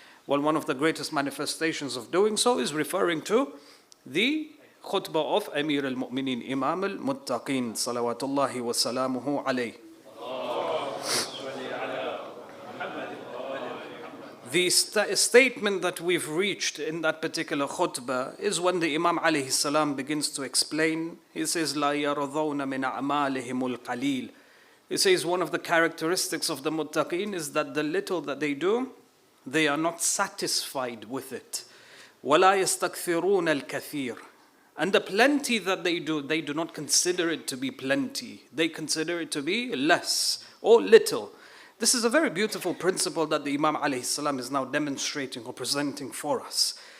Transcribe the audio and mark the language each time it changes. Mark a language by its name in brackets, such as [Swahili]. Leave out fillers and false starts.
[English] Well, one of the greatest manifestations of doing so is referring to the khutbah of Amir al-Mu'mineen, Imam al-Muttaqin, salawatullahi wa salamuhu alayh. The statement that we've reached in that particular khutbah is when the Imam alayhi salam begins to explain. He says, [Arabic] لا يرضون من أعمالهم القليل. [English] He says one of the characteristics of the muttaqin is that the little that they do, they are not satisfied with it. [Arabic] ولا يستكثرون الكثير. [English] And the plenty that they do not consider it to be plenty. They consider it to be less or little. This is a very beautiful principle that the Imam alayhi salam is now demonstrating or presenting for us.